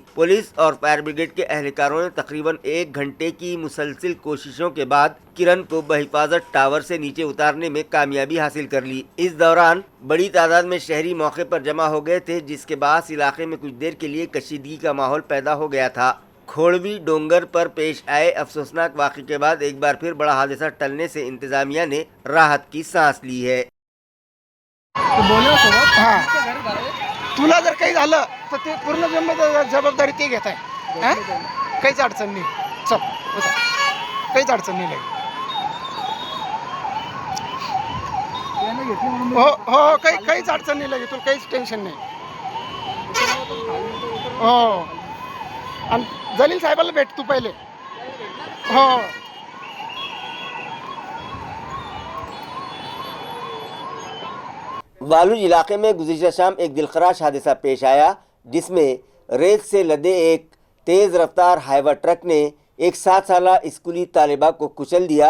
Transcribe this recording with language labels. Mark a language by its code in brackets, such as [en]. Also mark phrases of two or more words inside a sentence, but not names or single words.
[ur] پولیس اور فائر بریگیڈ کے اہلکاروں نے تقریباً 1 گھنٹے کی مسلسل کوششوں کے بعد کرن کو بحفاظت ٹاور سے نیچے اتارنے میں کامیابی حاصل کر لی۔ اس دوران بڑی تعداد میں شہری موقع پر جمع ہو گئے تھے، جس کے باعث علاقے میں کچھ دیر کے لیے کشیدگی کا ماحول پیدا ہو گیا تھا۔ کھوڑوی ڈونگر پر پیش آئے افسوسناک واقعے کے بعد ایک بار پھر بڑا حادثہ ٹلنے سے انتظامیہ نے راحت کی سانس لی ہے۔ [mr] तुला जर काही झालं तर ते पूर्ण जबाबदारी ते घेत आहे। काहीच अडचण नाही, चल काहीच अडचण नाही लागली। हो हो काहीच अडचण नाही लागली, तुला काहीच टेन्शन नाही। हो आणि जलील साहेबाला भेट तू पहिले। हो [ur] والوج علاقے میں گزشتہ شام ایک دلخراش حادثہ پیش آیا، جس میں ریت سے لدے ایک تیز رفتار ہائیوا ٹرک نے ایک 7 سالہ اسکولی طالبہ کو کچل دیا۔